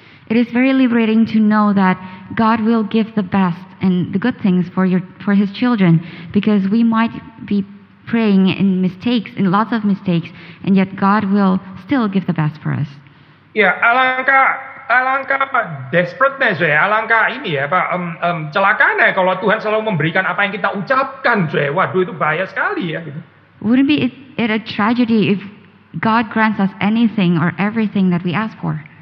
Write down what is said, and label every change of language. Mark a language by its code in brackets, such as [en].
[en] It is very liberating to know that God will give the best and the good things for His children, because we might be praying in mistakes, in lots of mistakes, and yet God will still give the best for us. [id] Ya, alangkah desperate-nya saya, alangkah ini ya celakanya kalau Tuhan selalu memberikan apa yang kita ucapkan saya. Waduh, itu bahaya sekali ya gitu. [en] Wouldn't it be a tragedy if God grants us anything or everything that we ask for?